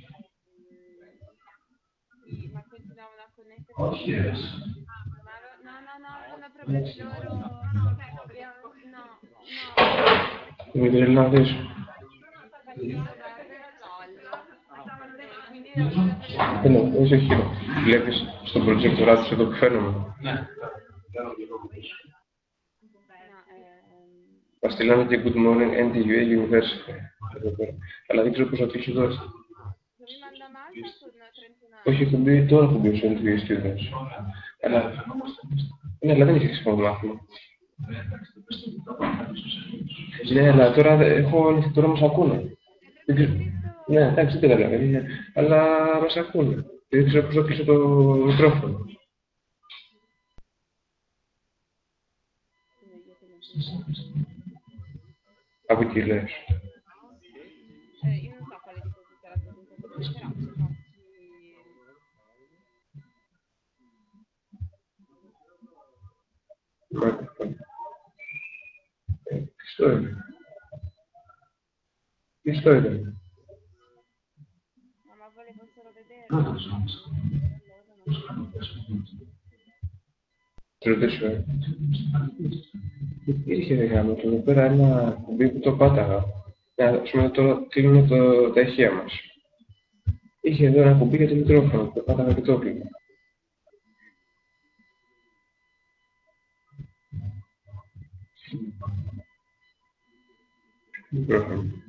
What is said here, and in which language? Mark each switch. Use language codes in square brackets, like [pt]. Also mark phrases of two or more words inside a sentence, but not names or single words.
[it] Sì, ma quelli Dobbiamo da connettere. Ma no, non è proprio loro. No. Vuoi vedere là adesso? No, [el] όχι, όχι. Βλέπεις στο προτζέκτορά τους εδώ που φαίνομαι. Μας στείλανε και [en] Good Morning [el] NTUA University. Αλλά δεν ξέρω πώς θα το έχει δώσει. Όχι, τώρα έχω μπει στο NTUA Students. Ναι, αλλά δεν έχει χρησιμοποιήσει μάθημα. Ναι, αλλά τώρα έχω ανοιχτεί, τώρα μας ακούνε. Ναι, εντάξει, δεν καταλαβαίνω, αλλά μας ακούνε. Δεν ξέρω πώς θα κλείσω το μικρόφωνο. Από εκεί λες. [it] Io non so quale di questi sarà la presentazione, però [el] Ποιο είναι. Ποιο είναι. [it] ma volevo solo vedere. [el] Te ρωτήσω. Είχε γάμο εδώ πέρα ένα κουμπί που το πάταγα. Ας πούμε τώρα κλείνουμε τα ηχεία μας. Είχε εδώ ένα κουμπί για το μικρόφωνο που το πάταγα και το έκλεινα. Μικρόφωνο.